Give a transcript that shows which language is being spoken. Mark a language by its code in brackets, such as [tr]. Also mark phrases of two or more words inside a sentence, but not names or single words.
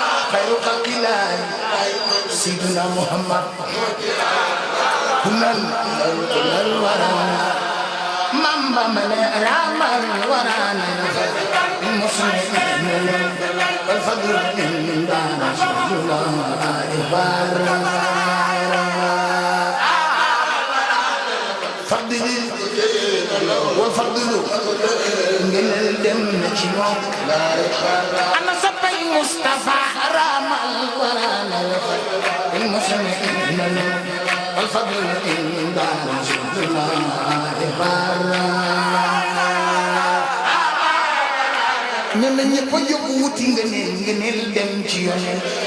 [ar] خير خلق الله سيدنا محمد. [wo] Kulan, kulan wara. Mam Bamba ne ramal wara na. [ar] والفضل عند رسول الله بارا. فضل والفضل [wo] ngëneel dem na ci moom. Ana soppay Mustafa ramal wara na. [ar] والفضل عند رسول الله بارا. [wo] Nee na ñëpp a jóg wuti ngëneel, ngëneel dem ci Yonent.